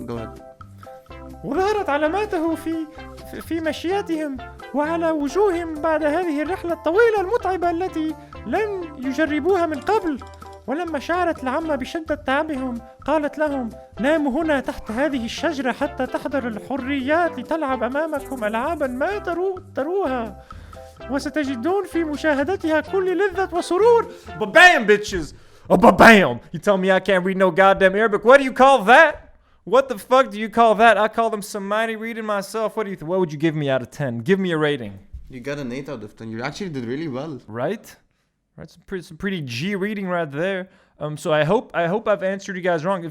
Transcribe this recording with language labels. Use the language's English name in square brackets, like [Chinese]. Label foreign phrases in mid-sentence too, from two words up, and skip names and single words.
[Arabic] وظهرت علاماته في مشياتهم وعلى وجوههم بعد هذه الرحلة الطويلة المتعبة التي لم يجربوها من قبل. ولما شعرت العمة بشدة تعبهم قالت لهم: ناموا هنا تحت هذه الشجرة حتى تحضر الحريات لتلعب أمامكم ألعابا ما تروها، وستجدون في مشاهدتها كل لذة وسرور. [English] Ba-bam, bitches! Oh, ba-bam! You tell me I can't read no goddamn Arabic. What do you call that? What the fuck do you call that? I call them Somali reading myself. What would you give me out of 10? Give me a rating. You got an 8 out of 10. You actually did really well. Right? Some pretty G reading right there. So I hope I've answered you guys wrong.